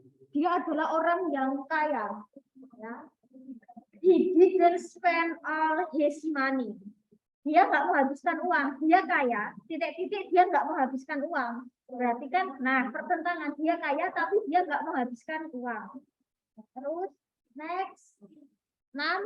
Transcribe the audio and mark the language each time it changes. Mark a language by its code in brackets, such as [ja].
[id] Dia adalah orang yang kaya. Ya. [en] He didn't spend all his money. [id] Dia nggak menghabiskan uang. Dia kaya. Titik-titik dia nggak menghabiskan uang. Berarti kan, nah pertentangan dia kaya tapi dia nggak menghabiskan uang. Terus next 6.